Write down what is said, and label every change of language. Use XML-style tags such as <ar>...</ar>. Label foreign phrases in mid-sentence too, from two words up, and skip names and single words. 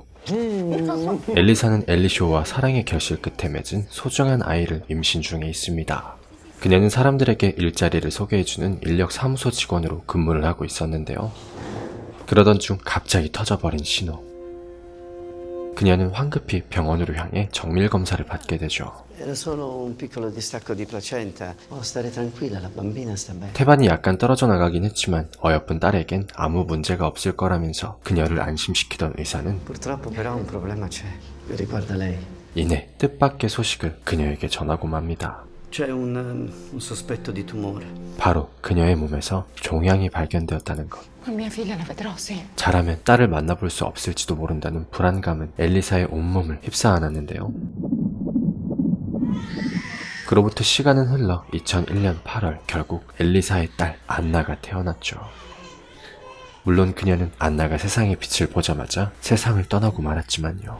<ko>엘리사는 엘리시오와 사랑의 결실 끝에 맺은 소중한 아이를 임신 중에 있습니다. 그녀는 사람들에게 일자리를 소개해주는 인력사무소 직원으로 근무를 하고 있었는데요. 그러던 중 갑자기 터져버린 신호. 그녀는 황급히 병원으로 향해 정밀검사를 받게 되죠.</ko> <it>Era solo un piccolo distacco di placenta. Può stare tranquilla, la bambina sta bene.</it> <ko>태반이 약간 떨어져 나가긴 했지만 어여쁜 딸에겐 아무 문제가 없을 거라면서 그녀를 안심시키던 의사는</ko> <it>Purtroppo però un problema c'è, che riguarda lei.</it> <ko>이내 뜻밖의 소식을 그녀에게 전하고 맙니다.</ko> <it>C'è un sospetto di tumore.</it> <ko>바로 그녀의 몸에서 종양이 발견되었다는 것.</ko> <it>Ma mia figlia la vedrò, sì.</it> <ko>잘하면 딸을 만나볼 수 없을지도 모른다는 불안감은 엘리사의 온몸을 휩싸안았는데요. 그로부터 시간은 흘러 2001년 8월 결국 엘리사의 딸 안나가 태어났죠. 물론 그녀는 안나가 세상의 빛을 보자마자 세상을 떠나고 말았지만요.</ko>